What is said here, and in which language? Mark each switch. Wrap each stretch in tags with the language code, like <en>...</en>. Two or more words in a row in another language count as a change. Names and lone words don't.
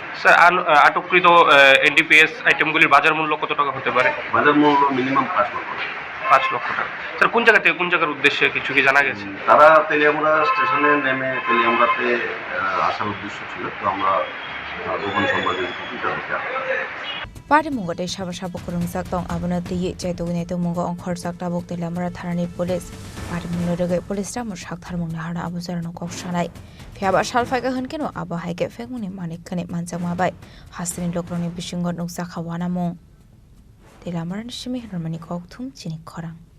<bn>স্যার আটককৃত এনডিপিএস আইটেমগুলির বাজার মূল্য কত টাকা হতে পারে? বাজার মূল্য মিনিমাম 5 লক্ষ টাকা। স্যার কোন জায়গা থেকে কোন জায়গার উদ্দেশ্যে কিছু কি জানা গেছে? তারা তেলিয়ামুরা স্টেশনে নেমে তেলিয়ামুরাতে আসার উদ্দেশ্য ছিল তো আমরা গোপন সংবাদের ভিত্তিতে</bn> <trp>Party mungo de shaba shaba kurung sak tong abuna tiye chai to ne to mungo on khor sak tabok de lamara tharani</trp> <en>police party</en> <trp>mungo rege police ta mur sak thar mung na hana abu jar no kok shanai phiaba shal phai ga hun keno aba hai ke fek muni manik khane manchak ma bai hasini lokroni bisingot nuksa khawana mung de lamara ni shimi harmani kok thum chini khorang</trp>